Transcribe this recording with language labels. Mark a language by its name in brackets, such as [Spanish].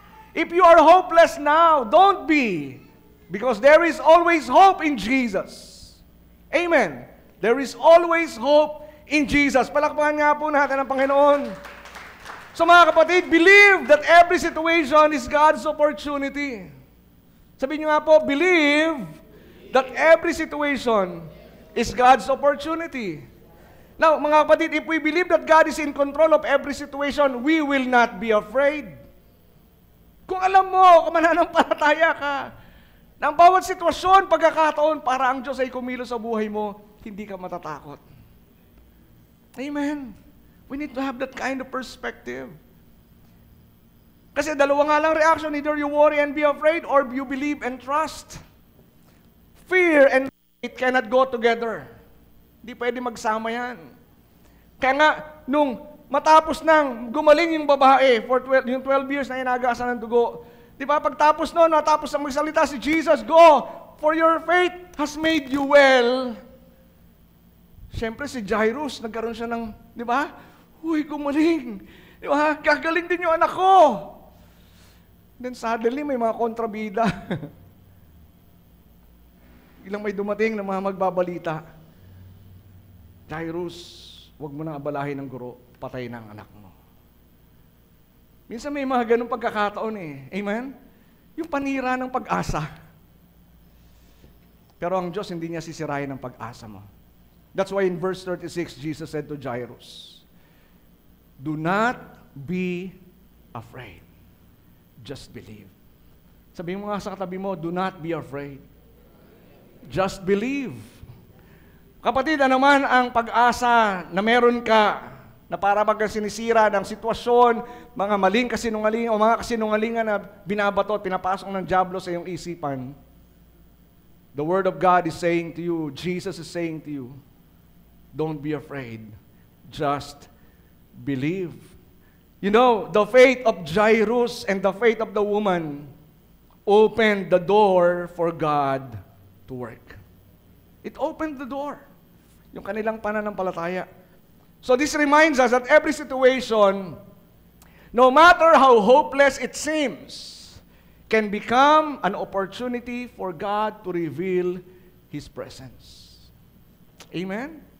[English] If you are hopeless now, don't be. Because there is always hope in Jesus. Amen. There is always hope in Jesus. [Filipino] Palakpakan nga po natin ang Panginoon. [English] So [Filipino] mga kapatid, [English] believe that every situation is God's opportunity. [Filipino] Sabihin nyo nga po, [English] believe that every situation is God's opportunity. Now, [Filipino] mga kapatid, [English] if we believe that God is in control of every situation, we will not be afraid. [Filipino] Kung alam mo, kung mananampalataya ka, na ang bawat sitwasyon, pagkakataon, para ang Diyos ay kumilos sa buhay mo, hindi ka matatakot. [English] Amen. We need to have that kind of perspective. [Filipino] Kasi dalawa nga lang [English] reaction, either you worry and be afraid, or you believe and trust. Fear and faith cannot go together. [Filipino] Hindi pwede magsama yan. Kaya nga, nung matapos nang gumaling yung babae for yung 12 years na inagasan ng dugo, di ba, pagtapos noon, natapos ang magsalita si Jesus, [English] go, for your faith has made you well. [Filipino] Siyempre si Jairus, nagkaroon siya ng, di ba, huy, gumaling. Di ba, gagaling din yung anak ko. [English] Then suddenly, [Filipino] may mga kontrabida. Ilang may dumating na mga magbabalita. Jairus, huwag mo nang abalahin ng guro, patay na ang anak mo. Minsan may mga ganung pagkakataon eh. Amen? Yung panira ng pag-asa. Pero ang Diyos hindi niya sisirain ang pag-asa mo. [English] That's why in verse 36, Jesus said to Jairus, do not be afraid. Just believe. [Filipino] Sabihin mo nga sa katabi mo, [English] do not be afraid. Just believe. [Filipino] Kapatid, ano man ang pag-asa na meron ka na para pag sinisira ng sitwasyon, mga maling kasinungalingan o mga kasinungalingan na binabato at pinapasok ng diablo sa iyong isipan, [English] the Word of God is saying to you, Jesus is saying to you, don't be afraid. Just believe. You know, the faith of Jairus and the faith of the woman opened the door for God to work. It opened the door. [Filipino] Yung kanilang pananampalataya. [English] So this reminds us that every situation, no matter how hopeless it seems, can become an opportunity for God to reveal His presence. Amen?